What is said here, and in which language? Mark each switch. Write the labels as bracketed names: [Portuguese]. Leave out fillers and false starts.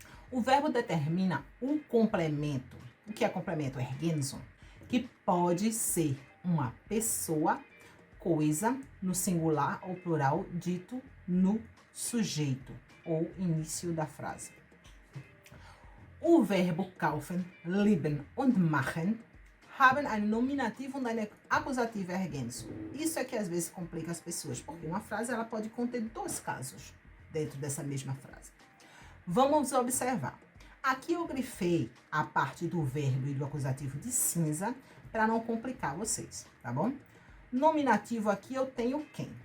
[Portuguese] O verbo determina um complemento. O que é complemento? Ergänzung, que pode ser uma pessoa, coisa, no singular ou plural, dito no sujeito ou início da frase. O verbo [German] kaufen, lieben und machen haben ein Nominativ und eine Akkusative Ergänzung. [Portuguese] Isso é que às vezes complica as pessoas, porque uma frase ela pode conter 2 casos dentro dessa mesma frase. Vamos observar. Aqui eu grifei a parte do verbo e do acusativo de cinza para não complicar vocês, tá bom? Nominativo aqui eu tenho quem?